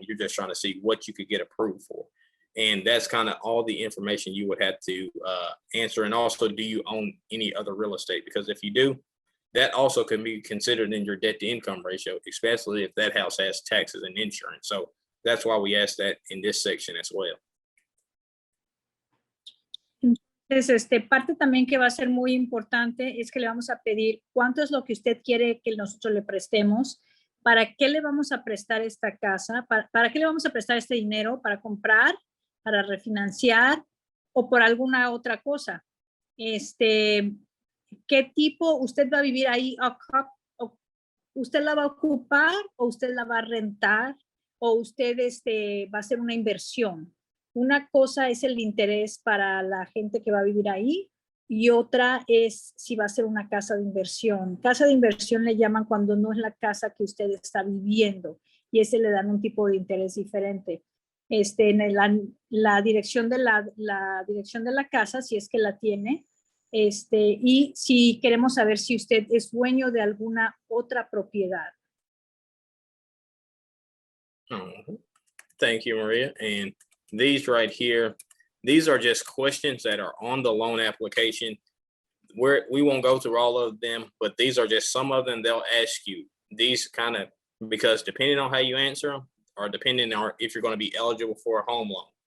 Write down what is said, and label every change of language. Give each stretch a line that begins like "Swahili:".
English: You're just trying to see what you could get approved for. And that's kind of all the information you would have to answer. And also, do you own any other real estate? Because if you do, that also can be considered in your debt to income ratio, especially if that house has taxes and insurance. So that's why we asked that in this section as well.
Spanish: Entonces, parte también que va a ser muy importante es que le vamos a pedir cuánto es lo que usted quiere que nosotros le prestemos, para qué le vamos a prestar esta casa, para qué le vamos a prestar este dinero, para comprar, para refinanciar o por alguna otra cosa. ¿Qué tipo usted va a vivir ahí? ¿Usted la va a ocupar o usted la va a rentar o usted va a hacer una inversión? Una cosa es el interés para la gente que va a vivir ahí y otra es si va a ser una casa de inversión. Casa de inversión le llaman cuando no es la casa que usted está viviendo y ese le dan un tipo de interés diferente. En la dirección de la dirección de la casa, si es que la tiene, y si queremos saber si usted es dueño de alguna otra propiedad.
English: Thank you, Maria. And these right here, these are just questions that are on the loan application. We won't go through all of them, but these are just some of them they'll ask you. These kind of, because depending on how you answer them, or depending on if you're going to be eligible for a home loan.